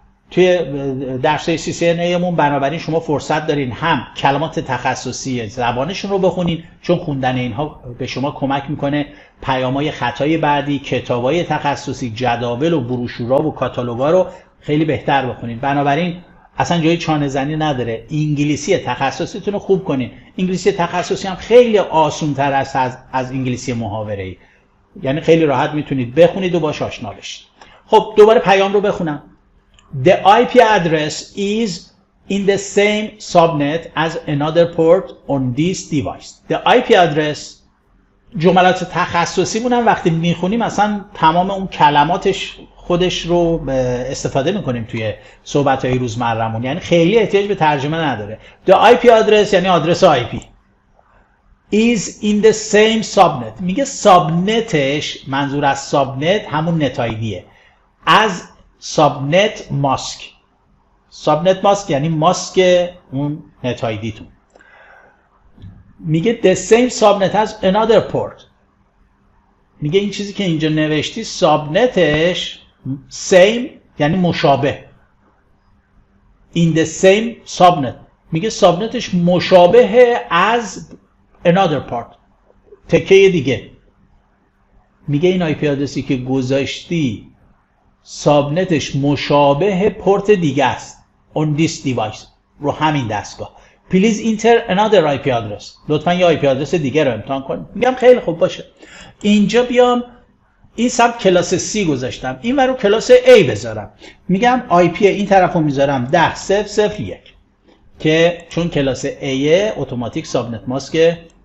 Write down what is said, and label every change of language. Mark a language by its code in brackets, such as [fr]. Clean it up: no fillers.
[fa] توی درس CCNA مون بنابراین شما فرصت دارین هم کلمات تخصصی زبانشون رو بخونین، چون خوندن اینها به شما کمک میکنه پیام‌های خطای بعدی، کتابای تخصصی، جداول و بروشورها و کاتالوگا رو خیلی بهتر بخونین. بنابراین اصلا جای چانه زنی نداره. انگلیسی تخصصیتون رو خوب کنین. انگلیسی تخصصی هم خیلی آسان‌تر است از انگلیسی محاوره‌ای. یعنی خیلی راحت میتونید بخونید و باهاش آشنا بشید. خب دوباره پیام رو بخونم. [en] The IP address is in the same subnet as another port on this device. [fa] The IP address، جملات تخصصی مونم وقتی میخونیم اصلا تمام اون کلماتش خودش رو استفاده میکنیم توی صحبت‌های روزمره‌مون، یعنی خیلی احتیاج به ترجمه نداره. [en] The IP address یعنی آدرس IP is in the same subnet. [fa] میگه سابنتش، منظور از سابنت همون نتایدیه، از سابنت ماسک. سابنت ماسک یعنی ماسک اون نتایدیتون. [en] میگه the same subnet as another port. [fa] میگه این چیزی که اینجا نوشتی سابنتش same یعنی مشابه. in the same subnet میگه سابنتش مشابه از another part، تکه دیگه. میگه این آی پی آدرسی که گذاشتی سابنتش مشابه پورت دیگه است on this device، رو همین دستگاه. [en] please enter another IP address. [fa] لطفا یه آی پی آدرس دیگه رو امتحان کن. میگم خیلی خوب باشه. اینجا بیام این سمت کلاس C گذاشتم، این رو کلاس A بذارم. میگم آی پی این طرفو میذارم 10.0.0.1 که چون کلاس A اتوماتیک سابنت ماسک.